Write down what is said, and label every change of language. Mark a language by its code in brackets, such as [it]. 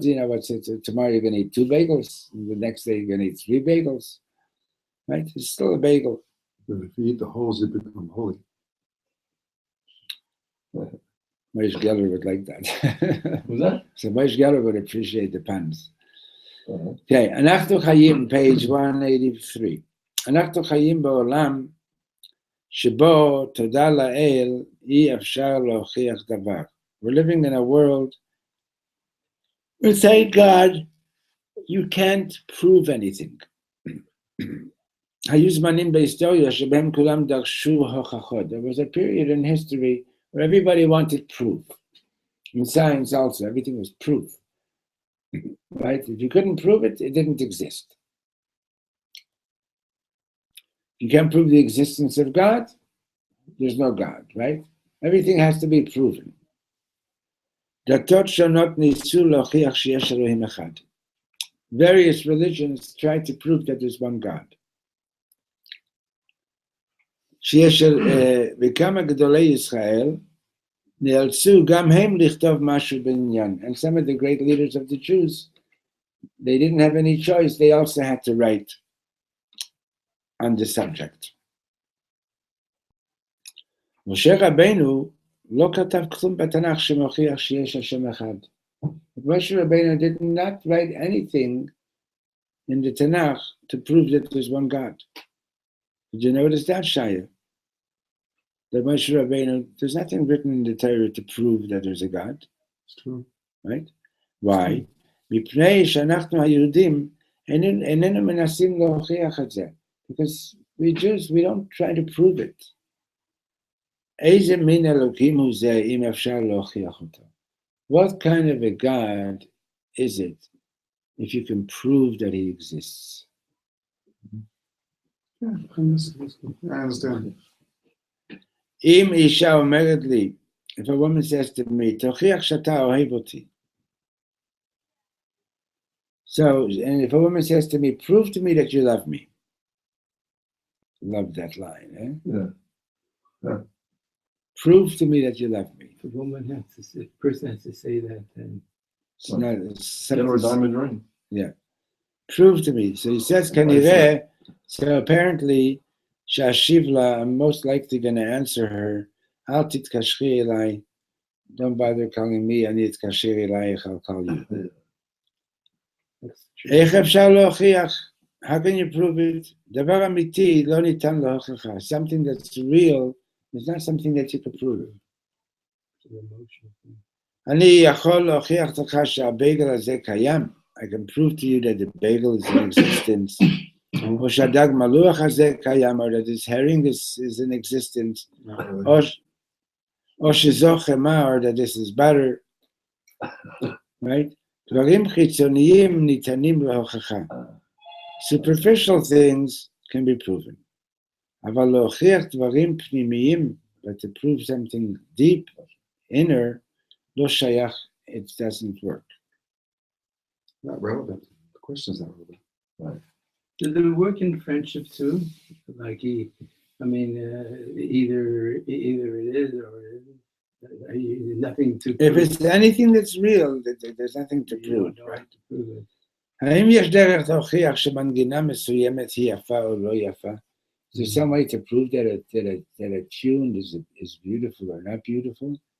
[en] Tomorrow you're going to eat 2 bagels. And the next day you're going to eat 3 bagels. Right? It's still a bagel. But if you eat the holes, you become holy. Moshe Geller would like that. Was that? So Moshe Geller would appreciate the puns. Uh-huh. Okay, [he] אנחנו חיים, [en] page 183. [he] אנחנו חיים בעולם שבו תודה לאל אי אפשר להוכיח דבר. [en] We're living in a world where, thank God, you can't prove anything. [he] היו זמנים בהיסטוריה שבהם כולם דרשו הוכחות. [en] There was a period in history where everybody wanted proof. In science also, everything was proof. Right? If you couldn't prove it, it didn't exist. You can't prove the existence of God, there's no God, right? Everything has to be proven. [he] דתות שונות ניסו להוכיח שיש אלוהים אחד. [en] Various religions try to prove that there's one God. [he] שיש וכמה גדולי ישראל נאלצו גם הם לכתוב משהו בעניין. [en] And some of the great leaders of the Jews, they didn't have any choice, they also had to write on the subject. [he] משה רבנו לא כתב כלום בתנ"ך שמוכיח שיש השם אחד. [en] Moshe Rabbeinu did not write anything in the Tanakh to prove that there's one God. Did you notice that, Shaya? That Moshe Rabbeinu, there's nothing written in the Torah to prove that there's a God. It's true. Right? Why? [he] מפני שאנחנו היהודים איננו מנסים להוכיח את זה. [en] Because we Jews, we don't try to prove it. [he] איזה מין אלוקים הוא זה אם אפשר להוכיח אותו? [en] What kind of a God is it if you can prove that he exists? Yeah, I understand. [he] אם אישה אומרת לי, [en] if a woman says to me, [he] תוכיח שאתה אוהב אותי. [en] So, and if a woman says to me, prove to me that you love me. Love that line, eh? Yeah. Prove to me that you love me. The woman has to say, person has to say that, then It's not, it's Get her a diamond ring. Yeah. Prove to me. So he says, [he] כנראה, [en] so apparently, [he] שהשיב לה, [en] I'm most likely going to answer her, [he] אל תתקשרי אליי, [en] don't bother calling me, [he] אני אתקשר אלייך, [en] I'll call you. that's true. [he] איך אפשר להוכיח? [en] How can you prove it? [he] דבר אמיתי לא ניתן להוכחה. [en] Something that's real is not something that you can prove. It's an emotional thing. [he] אני יכול להוכיח לך שהבייגל הזה קיים. [en] I can prove to you that the bagel is in existence. [he] או שהדג מלוח הזה קיים, [en] or that this herring is in existence. Not really. [he] או שזו חמה, [en] or that this is butter. Right? [he] דברים חיצוניים ניתנים להוכחה. [en] Superficial things can be proven. [he] אבל להוכיח דברים פנימיים, [en] but to prove something deep, inner, [he] לא שייך, [en] it doesn't work. Not relevant. The question's not relevant. Right. Does it work in friendship too? Like either it is or it isn't. Nothing to If prove. it's anything that's real, there's nothing to You prove, don't right? have to prove it. [he] האם יש דרך להוכיח שמנגינה מסוימת היא יפה או לא יפה? [en] Is there some way to prove that a tune is beautiful or not beautiful?